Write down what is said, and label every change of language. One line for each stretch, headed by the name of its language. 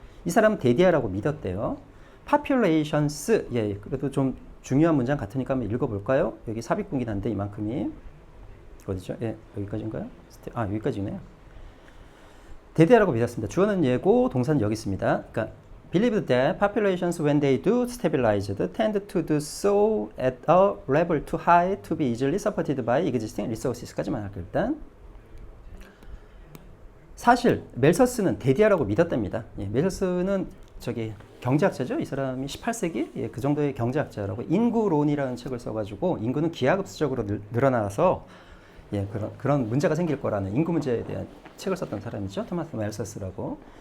Korean: 이 사람은 데디아라고 믿었대요.
English: populations.
Korean: 예, 그래도 좀 중요한 문장 같으니까 한번 읽어볼까요? 여기 삽입분긴 한데 이만큼이 어디죠? 예, 여기까지인가요? 여기까지네요. 데디아라고 믿었습니다. 주어는 얘고 동사는 여기 있습니다. 그러니까
English: believed that populations when they do stabilized tend to do so at a level too high to be easily supported by existing resources
Korean: 까지만 할게요. 일단 사실 멜서스는 데디아라고 믿었답니다. 예, 멜서스는 저기 경제학자죠. 이 사람이 18세기 예, 그 정도의 경제학자라고 인구론이라는 책을 써가지고 인구는 기하급수적으로 늘어나서 예, 그런 문제가 생길 거라는 인구 문제에 대한 책을 썼던 사람이죠. 토마스 멜서스라고.